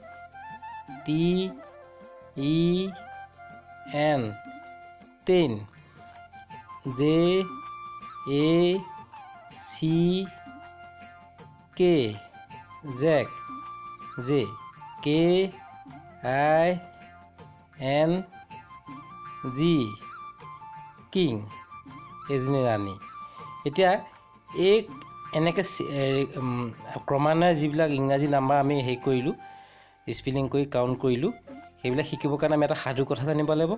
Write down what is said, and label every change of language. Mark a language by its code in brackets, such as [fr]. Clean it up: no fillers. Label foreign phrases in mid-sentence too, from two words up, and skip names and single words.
[en] T-E-N 10 J-A-C-K Jack J-K-I-N-G King [as] এজনী ৰাণী। এতিয়া এই এনেকৈ ক্ৰমান্বয়ে যিবিলাক ইংৰাজী নাম্বাৰ আমি হেৰি কৰিলোঁ, স্পেলিং কৰি কাউণ্ট কৰিলোঁ, সেইবিলাক শিকিবৰ কাৰণে আমি এটা সাধু কথা জানিব লাগিব।